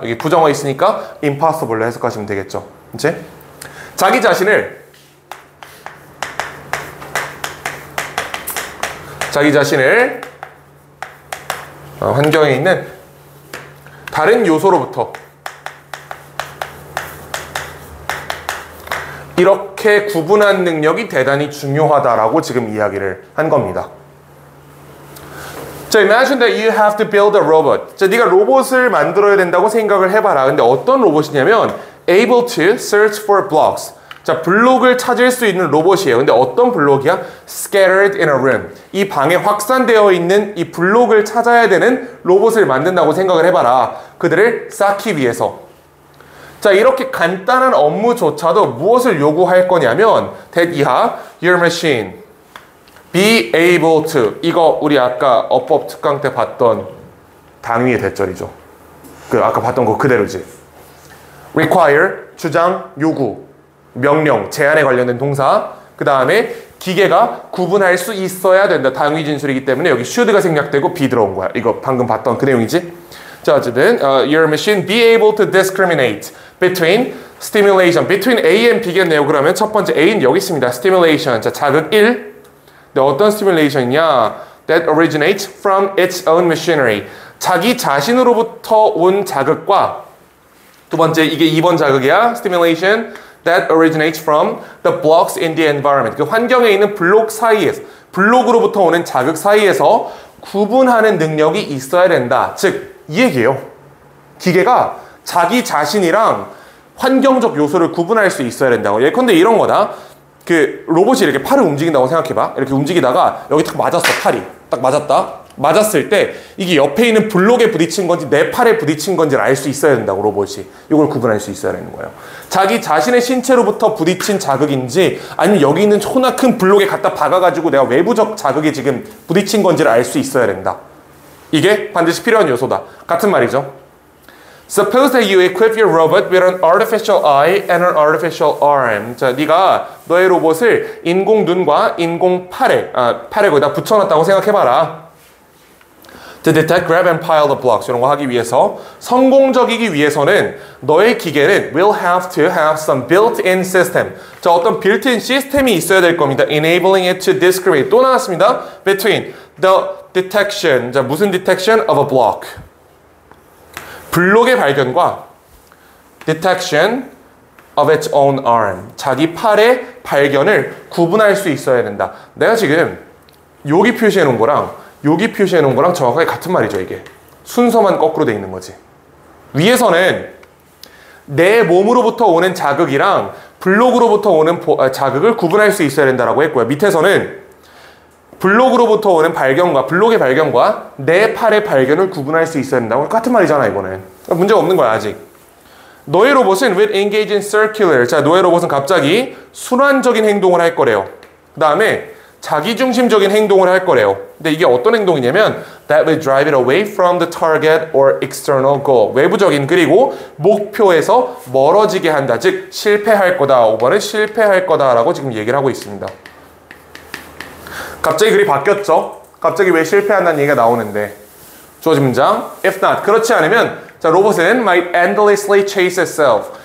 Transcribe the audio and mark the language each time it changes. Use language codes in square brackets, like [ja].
[ko] 여기 부정어 있으니까 impossible로 해석하시면 되겠죠. 이제 자기 자신을 환경에 있는 다른 요소로부터 이렇게 구분한 능력이 대단히 중요하다라고 지금 이야기를 한 겁니다. [en] 자, imagine that you have to build a robot. [ko] 자, 네가 로봇을 만들어야 된다고 생각을 해봐라. 근데 어떤 로봇이냐면 [en] able to search for blocks. [ko] 자, 블록을 찾을 수 있는 로봇이에요. 근데 어떤 블록이야? [en] Scattered in a room. [ko] 이 방에 확산되어 있는 이 블록을 찾아야 되는 로봇을 만든다고 생각을 해봐라. 그들을 쌓기 위해서. 자, 이렇게 간단한 업무조차도 무엇을 요구할 거냐면 that 이하 [en] your machine be able to, [ko] 이거 우리 아까 어법 특강 때 봤던 당위의 대절이죠. 그 아까 봤던 거 그대로지. require 주장, 요구, 명령, 제한에 관련된 동사. 그 다음에 기계가 구분할 수 있어야 된다. 당위 진술이기 때문에 여기 should가 생략되고 be 들어온 거야. 이거 방금 봤던 그 내용이지. 자, 어쨌든 [en] your machine be able to discriminate between stimulation, between A and B겠네요. [ko] 그러면 첫 번째 A는 여기 있습니다. stimulation. 자, 자극 1. 근데 어떤 stimulation이냐? [en] That originates from its own machinery. [ko] 자기 자신으로부터 온 자극과 두 번째, 이게 2번 자극이야. [en] stimulation that originates from the blocks in the environment. [ko] 그 환경에 있는 블록 사이에서, 블록으로부터 오는 자극 사이에서 구분하는 능력이 있어야 된다. 즉, 이 얘기예요. 기계가 자기 자신이랑 환경적 요소를 구분할 수 있어야 된다고. 예컨대 이런 거다. 그 로봇이 이렇게 팔을 움직인다고 생각해봐. 이렇게 움직이다가 여기 딱 맞았어. 팔이 딱 맞았다. 맞았을 때 이게 옆에 있는 블록에 부딪힌 건지 내 팔에 부딪힌 건지를 알 수 있어야 된다고. 로봇이 이걸 구분할 수 있어야 되는 거예요. 자기 자신의 신체로부터 부딪힌 자극인지 아니면 여기 있는 초나 큰 블록에 갖다 박아가지고 내가 외부적 자극이 지금 부딪힌 건지를 알 수 있어야 된다. 이게 반드시 필요한 요소다. 같은 말이죠. [en] Suppose that you equip your robot with an artificial eye and an artificial arm. [ko] 자, 네가 너의 로봇을 인공 눈과 인공 팔에 거기다 붙여놨다고 생각해봐라. [en] To detect, grab, and pile the blocks. [ko] 이런 거 하기 위해서 성공적이기 위해서는 너의 기계는 [en] will have to have some built-in system. [ko] 자, 어떤 built-in 시스템이 있어야 될 겁니다. [en] Enabling it to discriminate. [ko] 또 나왔습니다. [en] Between the detection. [ko] 자, 무슨 [en] detection of a block. [ko] 블록의 발견과 [en] detection of its own arm. [ko] 자기 팔의 발견을 구분할 수 있어야 된다. 내가 지금 여기 표시해 놓은 거랑 여기 표시해 놓은 거랑 정확하게 같은 말이죠, 이게. 순서만 거꾸로 돼 있는 거지. 위에서는 내 몸으로부터 오는 자극이랑 블록으로부터 오는 자극을 구분할 수 있어야 된다라고 했고요. 밑에서는 블록으로부터 오는 블록의 발견과 내 팔의 발견을 구분할 수 있어야 된다고. 같은 말이잖아, 이거는. 문제가 없는 거야, 아직. 너의 로봇은 [en] will engage in circular. [ko] 자, 너의 로봇은 갑자기 순환적인 행동을 할 거래요. 그 다음에 자기중심적인 행동을 할 거래요. 근데 이게 어떤 행동이냐면 [en] that will drive it away from the target or external goal. [ko] 외부적인 그리고 목표에서 멀어지게 한다. 즉 실패할 거다. 5번은 실패할 거다라고 지금 얘기를 하고 있습니다. 갑자기 글이 바뀌었죠. 갑자기 왜 실패한다는 얘기가 나오는데 주어진 문장 [en] if not. [ko] 그렇지 않으면 자, 로봇은 [en] might endlessly chase itself.